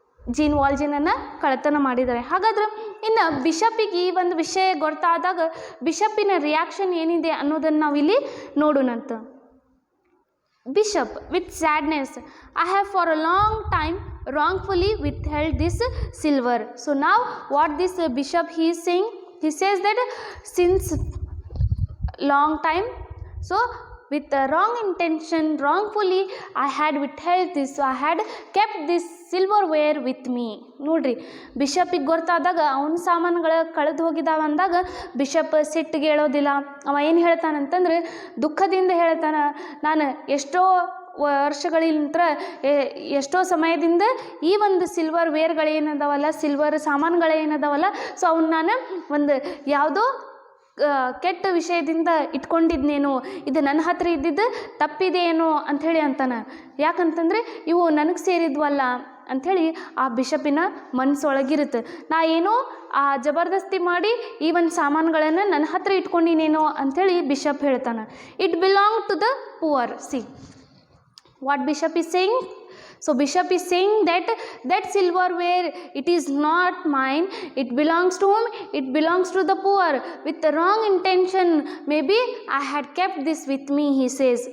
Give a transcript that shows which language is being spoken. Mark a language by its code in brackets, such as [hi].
[kn] Gene ವಾಲ್ಜಿನನ್ನು ಕಳ್ಳತನ ಮಾಡಿದ್ದಾರೆ. ಹಾಗಾದ್ರೆ ಇನ್ನು ಬಿಷಪ್ಪಿಗೆ ಈ ಒಂದು ವಿಷಯ ಗೊತ್ತಾದಾಗ ಬಿಷಪ್ಪಿನ ರಿಯಾಕ್ಷನ್ ಏನಿದೆ ಅನ್ನೋದನ್ನು ನಾವಿಲ್ಲಿ ನೋಡೋಣಂತ. [en] Bishop with sadness, I have for a long time wrongfully withheld this silver. So now what this bishop he is saying, he says that since long time, so with the wrong intention, wrongfully I had withheld this, so I had kept this silverware with me. [kn] ನೋಡ್ರಿ, ಬಿಷಪ್ಪಿಗೆ ಗೊತ್ತಾದಾಗ ಅವನ ಸಾಮಾನುಗಳು ಕಳೆದು ಹೋಗಿದ್ದಾವೆ ಅಂದಾಗ bishop ಸಿಟ್ಟಿಗೆ ಹೇಳೋದಿಲ್ಲ. ಅವ ಏನು ಹೇಳ್ತಾನಂತಂದ್ರೆ ದುಃಖದಿಂದ ಹೇಳ್ತಾನ, ನಾನು ಎಷ್ಟೋ ವರ್ಷಗಳಿಂದ ಎಷ್ಟೋ ಸಮಯದಿಂದ ಈ ಒಂದು ಸಿಲ್ವರ್ ವೇರ್ಗಳೇನದಾವಲ್ಲ, ಸಿಲ್ವರ್ ಸಾಮಾನುಗಳೇನದಾವಲ್ಲ, ಸೊ ಅವನ್ನ ನಾನು ಒಂದು ಯಾವುದೋ ಕೆಟ್ಟ ವಿಷಯದಿಂದ ಇಟ್ಕೊಂಡಿದ್ನೇನು, ಇದು ನನ್ನ ಹತ್ರ ಇದ್ದಿದ್ದು ತಪ್ಪಿದೆಯೇನೋ ಅಂಥೇಳಿ ಅಂತಾನೆ. ಯಾಕಂತಂದರೆ ಇವು ನನಗೆ ಸೇರಿದ್ವಲ್ಲ ಅಂಥೇಳಿ ಆ ಬಿಷಪ್ಪಿನ ಮನಸ್ಸೊಳಗಿರುತ್ತೆ. ನಾ ಏನೋ ಆ ಜಬರ್ದಸ್ತಿ ಮಾಡಿ ಈ ಒಂದು ಸಾಮಾನುಗಳನ್ನು ನನ್ನ ಹತ್ರ ಇಟ್ಕೊಂಡಿನೇನೋ ಅಂಥೇಳಿ ಬಿಷಪ್ ಹೇಳ್ತಾನೆ. [en] It belong to the poor. See what bishop is saying? So bishop is saying that silverware, it is not mine, it belongs to whom? It belongs to the poor. With the wrong intention, maybe I had kept this with me, he says.